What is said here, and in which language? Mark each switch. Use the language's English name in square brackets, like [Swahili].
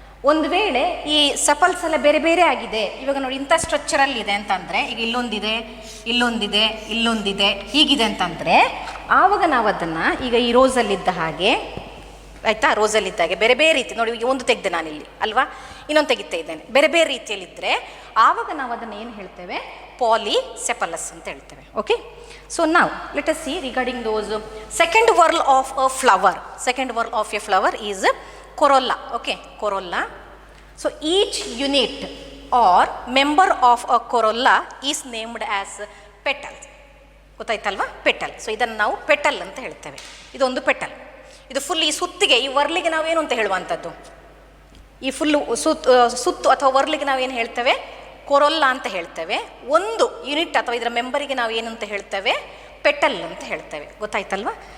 [Kannada] ಒಂದು ವೇಳೆ ಈ ಸೆಪಲ್ಸ್ ಎಲ್ಲ ಬೇರೆ ಬೇರೆ ಆಗಿದೆ, ಇವಾಗ ನೋಡಿ ಇಂಥ ಸ್ಟ್ರಕ್ಚರಲ್ಲಿ ಇದೆ ಅಂತಂದರೆ, ಈಗ ಇಲ್ಲೊಂದಿದೆ ಹೀಗಿದೆ ಅಂತಂದರೆ ಆವಾಗ ನಾವು ಅದನ್ನು ಈಗ ಈ ರೋಸಲ್ಲಿದ್ದ ಹಾಗೆ ಆಯಿತಾ, ರೋಸಲ್ಲಿದ್ದಾಗೆ ಬೇರೆ ಬೇರೆ ರೀತಿ ನೋಡಿ, ಈಗ ಒಂದು ತೆಗೆದೆ ನಾನಿಲ್ಲಿ ಅಲ್ವಾ, ಇನ್ನೊಂದು ತೆಗಿತಾ ಇದ್ದೇನೆ, ಬೇರೆ ಬೇರೆ ರೀತಿಯಲ್ಲಿದ್ದರೆ ಆವಾಗ ನಾವು ಅದನ್ನು ಏನು ಹೇಳ್ತೇವೆ, ಪಾಲಿಸೆಪಲಸ್ ಅಂತ ಹೇಳ್ತೇವೆ. ಓಕೆ. [English] so [Kannada] ನಾವು [English] Let us see regarding those second whorl of a flower. Second whorl of a flower is corolla. Okay, corolla. So each unit or member of a corolla is named as petal. [Kannada] ಗೊತ್ತಾಯ್ತಲ್ವಾ, petal. So ಇದನ್ನು ನಾವು petal ಅಂತ ಹೇಳ್ತೇವೆ. ಇದೊಂದು petal. ಇದು full ಈ ಸುತ್ತಿಗೆ, ಈ ವರ್ಲಿಗೆ ನಾವೇನು ಅಂತ ಹೇಳುವಂಥದ್ದು, ಈ ಫುಲ್ಲು ಸುತ್ತು ಅಥವಾ ವರ್ಲಿಗೆ ನಾವೇನು ಹೇಳ್ತೇವೆ, ಕೊರೊಲ್ಲಾ ಅಂತ ಹೇಳ್ತೇವೆ. ಒಂದು ಯೂನಿಟ್ ಅಥವಾ ಇದರ ಮೆಂಬರಿಗೆ ನಾವು ಏನು ಅಂತ ಹೇಳ್ತೇವೆ, ಪೆಟಲ್ ಅಂತ ಹೇಳ್ತೇವೆ. ಗೊತ್ತಾಯ್ತಲ್ವಾ?